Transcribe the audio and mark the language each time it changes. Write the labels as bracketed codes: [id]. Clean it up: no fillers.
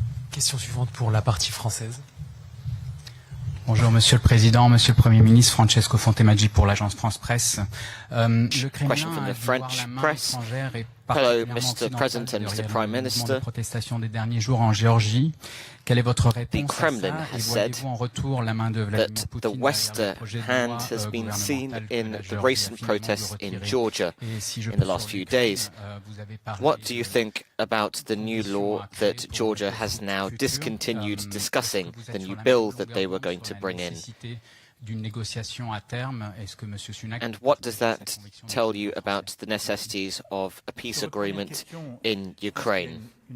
[fr] Question suivante pour la partie française. Bonjour Monsieur le Président, Monsieur le Premier ministre, Francesco Fontemaggi pour l'agence France Presse. Le Kremlin a dû voir la main étrangère et particulièrement occidentale de les protestations des derniers jours en Géorgie. Quelle est votre réponse à ça? Et voyez-vous en retour la main de Vladimir Poutine [en] the Western hand has been seen in the recent protests in Georgia in the last few days. What do you think about the new law that Georgia has now discontinued discussing, the new bill that they were going to bring in? [fr] d'une négociation à terme? Est-ce que Monsieur Sunak... [en] And what does that tell you about the necessities of a peace agreement in Ukraine?